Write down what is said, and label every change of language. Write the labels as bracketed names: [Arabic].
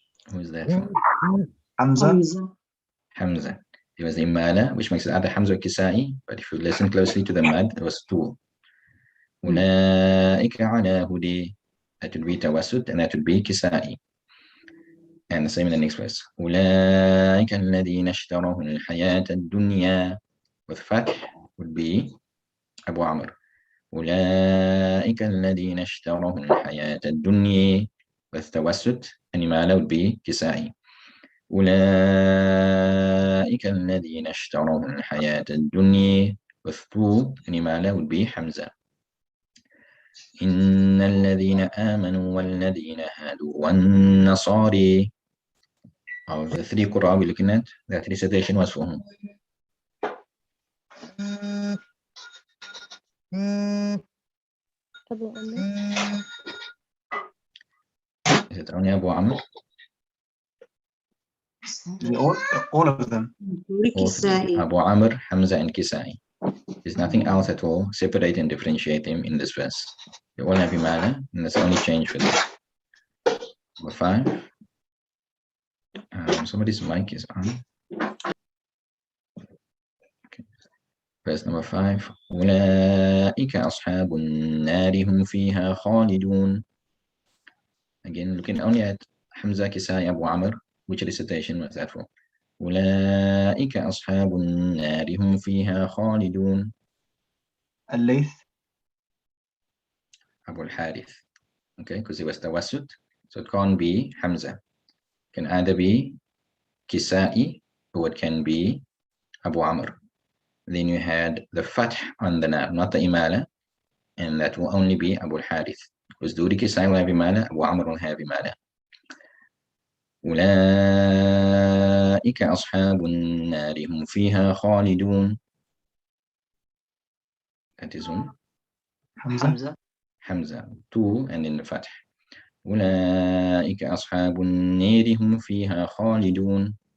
[English] Who is that from? Hamza. Hamza. It was imala, which makes it either Hamza or Kisai, but if you listen closely to the mad, it was two. [Arabic] أولئك على هدى. [English] That would be tawassut, and that would be Kisai. And the same in the next verse. [Arabic] أولئك الذين اشتروا الحياة الدنيا. [English] With fath would be Abu Amr. [Arabic] أولئك الذين اشتروا الحياة الدنيا. [English] With tawassut, and imala would be Kisai. [Arabic] أولئك الذين اشتروا الحياة الدنيا. [English] With two, and imala would be Hamza. [Arabic] إن الذين آمنوا والذين هادوا والنصارى. [English] Of the three Qur'an we're looking at, that recitation was for whom? Abu Amr. Is it only Abu Amr? All of them. All three. Abu Amr, Hamza, and Kisai. There's nothing else at all separate and differentiate them in this verse. They all have imana, and that's the only change for them. Number 5. Somebody's mic is on. Okay. Verse number 5. [Arabic] أولئك أصحاب النار هم فيها خالدون. [English] Again, looking only at Hamza, Kisai, Abu Amr, which recitation was that for? [Arabic] أولئك أصحاب النار هم فيها خالدون. [English] Al-Layth. Abu al-Harith. Okay, because it was tawassut, so it can't be Hamza. It can either be Kisai or it can be Abu Amr. Then you had the fath on the nar, not the imala, and that will only be Abu al-Harith. Because Duri Kisai will have imala, Abu Amr will have imala. [Arabic] أولئك أصحاب النار هم فيها خالدون. [English] That is whom? Hamza. Hamza. 2 and then the fath. [Arabic] أولئك أصحاب النار هم فيها خالدون.